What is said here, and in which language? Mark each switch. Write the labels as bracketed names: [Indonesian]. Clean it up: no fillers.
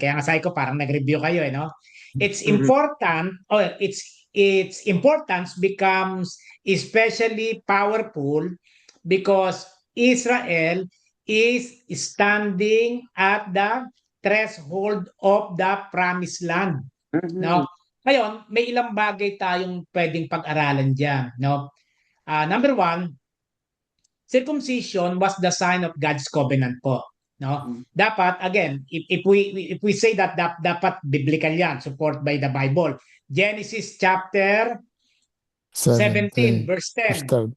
[Filipino] Kaya nga sabi ko, parang nag-review kayo, no? [English] It's important, its importance becomes especially powerful because Israel is standing at the threshold of the promised land. No? [Filipino] Ngayon, may ilang bagay tayong pwedeng pag-aralan diyan, no? [English] Number one, circumcision was the sign of God's covenant po, no? Dapat again, if we say that dapat biblical 'yan, support by the Bible. Genesis chapter 17 verse 10.